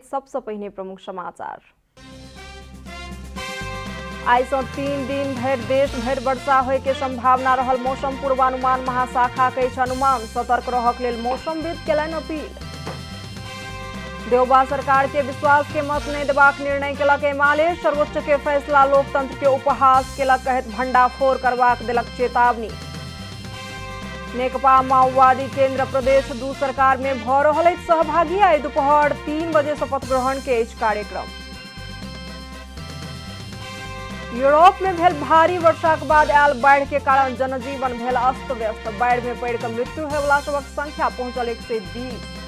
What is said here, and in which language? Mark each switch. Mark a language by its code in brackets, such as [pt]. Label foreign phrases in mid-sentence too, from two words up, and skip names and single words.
[mai] सबसे पहले प्रमुख समाचार। आई से 3 दिन भर देश भर वर्षा होय के संभावना रहल मौसम पूर्वानुमान महाशाखा के अनुमान। सतर्क रहक लेल मौसमविद केलनि अपील। देवबा सरकार के विश्वास के मत नहीं देबाक निर्णय केलक एमाले। सर्वोच्च के फैसला लोकतंत्र के उपहास केलक कहैत भंडाफोड़ करबाक देलक चेतावनी। नेकपा माओवादी केंद्र प्रदेश 2 सरकार में भ रहल सहभागी। आई दोपहर 3 बजे शपथ ग्रहण के कार्यक्रम। यूरोप में भेल भारी वर्षा के बाद आयल बाढ़ के कारण जनजीवन भेल अस्त व्यस्त। बाढ़ में पड़ के मृत्यु होय वाला सबक संख्या पहुंचल 120।